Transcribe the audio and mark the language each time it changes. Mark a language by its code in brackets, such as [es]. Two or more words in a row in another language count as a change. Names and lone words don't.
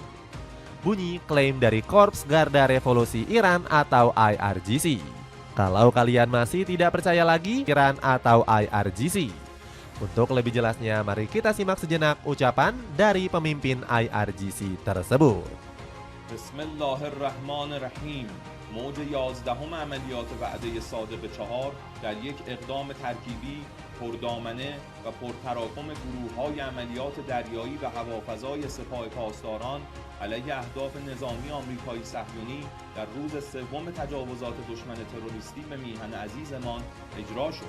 [id] Bunyi klaim dari Korps Garda Revolusi Iran atau IRGC. Kalau kalian masih tidak percaya lagi Iran atau IRGC. Untuk lebih jelasnya, mari kita simak sejenak ucapan dari pemimpin IRGC tersebut. [ar] Bismillahirrahmanirrahim. [fa] موج 11 عملیات وعده صادق 4 در یک اقدام ترکیبی پردامنه و پرتراکم گروه‌های عملیات دریایی و هوافضای سپاه پاسداران علیه اهداف نظامی آمریکایی صهیونی در روز سوم تجاوزات دشمن تروریستی به میهن عزیزمان اجرا شد.